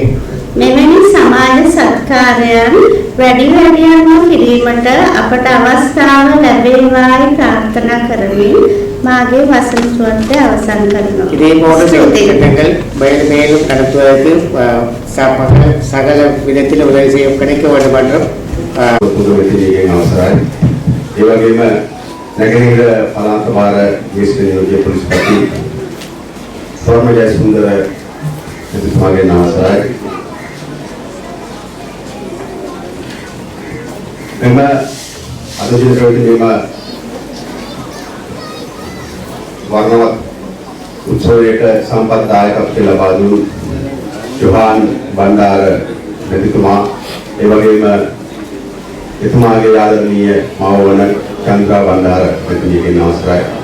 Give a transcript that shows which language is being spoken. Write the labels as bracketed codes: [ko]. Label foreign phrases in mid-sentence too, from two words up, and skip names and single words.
[si] මෙවැනි සමාජ සත්කාරයන් වැඩි වැඩියෙන්ම කිරීමට අපට අවස්ථාව ලැබේවායි ප්‍රාර්ථනා කරමින් මාගේ වසන සුවත්වය අවසන් කරනවා. [ta] இதே போன்ற திட்டங்கள் மேலும் நடத்துவதற்கு சகல விதத்தில் உதவி செய்ய கிடைக்க வேண்டும் என்றும் [si] අවසරයි. ඒ වගේම නැගෙනහිර පළාත් භාර ජ්‍යෙෂ්ඨ නියෝජ්‍ය පොලිස්පති වර්ණ ජයසුන්දර එතුමාගේ අවසරයි. මෙම අද දිනවලදී මෙම වර්ණවත් උත්සවයට සම්පත්දායකත්වය ලබා දුන් යොහාන් බණ්ඩාර මෙතුමා ඒ වගේම එතුමාගේ ආදරණීය මව වන චන්ද්‍රා බණ්ඩාර මැතිණියගේ අවසරයි.